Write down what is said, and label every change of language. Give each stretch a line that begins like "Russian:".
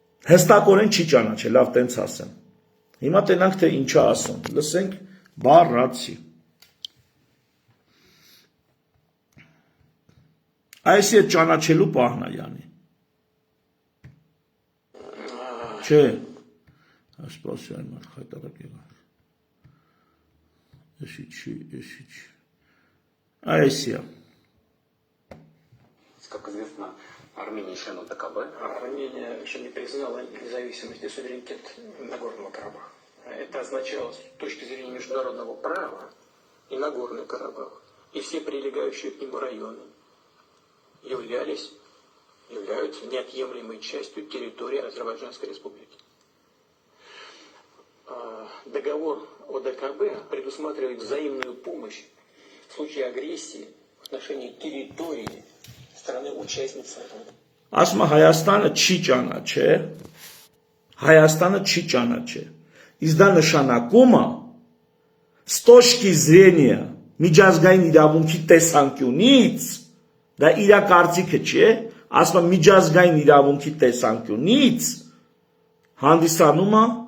Armenian: հստակորեն չի ճանաչել, լավ տենց ասեմ։ Հիմա տենանք թե ինչ է ասում։ Լսենք բառացի։ Այս է ճանաչելու պահն է յանի։ Չէ։ Ասպասի այն մարդ խայտարակ եղան։ Էսի չի։ Այսիա։
Russian: Как известно, Армения член ОДКБ. Армения еще не признала независимость и суверенитет Нагорного Карабаха. Это означало, с точки зрения международного права, и Нагорный Карабах, и все прилегающие к нему районы являются неотъемлемой частью территории Азербайджанской Республики. Договор ОДКБ предусматривает взаимную помощь в случае агрессии в отношении территории страны-участницы.
Armenian: Ասում է Հայաստանը չի ճանաչել, Հայաստանը չի ճանաչել։ Իսկ դա նշանակում է
Russian: с точки зрения
Armenian: միջազգային իրավունքի տեսանկյունից, դա իր կարծիքը չէ, ասում է միջազգային իրավունքի տեսանկյունից հանդիսանում է